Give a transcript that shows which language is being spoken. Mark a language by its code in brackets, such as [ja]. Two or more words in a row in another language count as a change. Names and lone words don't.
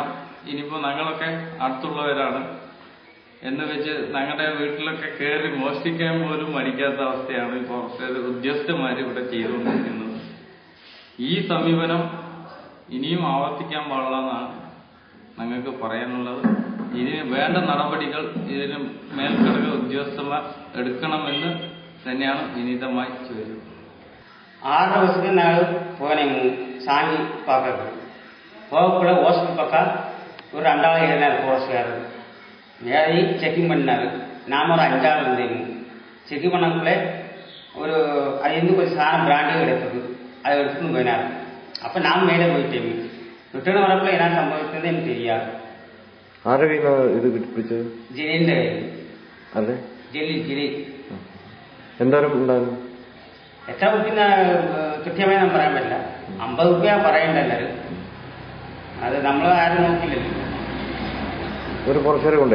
[ml] ഇനിയിപ്പോ ഞങ്ങളൊക്കെ അടുത്തുള്ളവരാണ് എന്ന് വെച്ച് ഞങ്ങളുടെ വീട്ടിലൊക്കെ കയറി മോഷ്ടിക്കാൻ പോലും മടിക്കാത്ത അവസ്ഥയാണ് ഈ ഫോറസ്റ്റ് ഉദ്യോഗസ്ഥന്മാർ ഇവിടെ ചെയ്തുകൊണ്ടിരിക്കുന്നത്. ഈ സമീപനം ഇനിയും ആവർത്തിക്കാൻ പാടില്ലെന്നാണ് ഞങ്ങൾക്ക് പറയാനുള്ളത്. ഇനി വേണ്ട നടപടികൾ ഇതിന് മേൽഘടക ഉദ്യോഗസ്ഥന്മാർ എടുക്കണമെന്ന് തന്നെയാണ് വിനീതമായി ചോദിച്ചത്. [ta] 6 வருஷத்துக்கு நாங்கள் போனேங்க சாங்கி பார்க்கறது. போகக்குள்ள ஹாஸ்பிட்டல் பக்கம் ஒரு 2 இருந்தார் போலீஸ்காரர். ஏறி செக்கிங் பண்ணாரு. நாம ஒரு 5 ஆள் இருந்தேங்க. செக்கிங் பண்ணக்குள்ளே ஒரு அது இருந்து கொஞ்சம் சாரம் பிராண்டியும் எடுத்தது. அதை எடுத்துன்னு போயினார். அப்போ நான் மேலே போயிட்டேங்க. ரிட்டர்ன் வரக்குள்ள என்ன சம்பவித்தது எனக்கு தெரியாது. [ml] ആരുടെ ഇത് പിടിച്ചത്? ജലീലിന്റെ അതെ, ജലീൽ എന്തായാലും ഉണ്ടായിരുന്നു. എത്ര കുട്ടിന്ന് കൃത്യമായി ഞാൻ പറയാൻ പറ്റില്ല. 50 രൂപ പറയണ്ടല്ലോ. അത് നമ്മൾ ആരും നോക്കില്ലല്ലോ. ഒരു പുറശ്ശേരി കൊണ്ടുപോയി.